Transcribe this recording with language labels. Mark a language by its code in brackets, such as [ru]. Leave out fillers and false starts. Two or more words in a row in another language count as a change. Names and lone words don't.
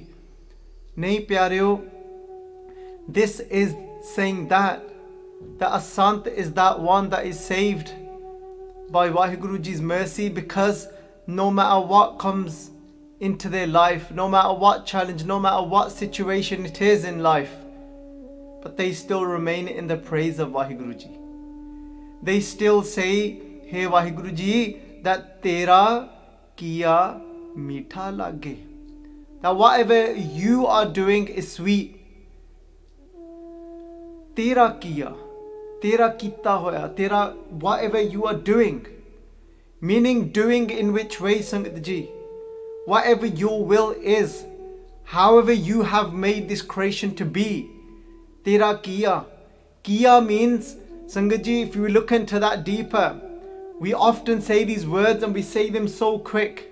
[pa] ਨਹੀਂ ਪਿਆਰਿਓ, [en] this is saying that a Sant is that one that is saved by Vaheguru Ji's mercy, because no matter what comes into their life, no matter what challenge, no matter what situation it is in life, but they still remain in the praise of Vaheguru Ji. They still say, Hey Vaheguru Ji, that [pa] ਤੇਰਾ ਕੀਆ ਮੀਠਾ ਲਾਗੈ. [en] That whatever you are doing is sweet. [pa] ਤੇਰਾ ਕੀਆ, ਤੇਰਾ ਕੀਤਾ ਹੋਇਆ, ਤੇਰਾ [en] whatever you are doing. Meaning doing in which way, Sangat Ji? Whatever your will is, however you have made this creation to be. [pa] ਤੇਰਾ ਕੀਆ. [en] Kiya means, Sangat Ji, if you look into that deeper, we often say these words and we say them so quick.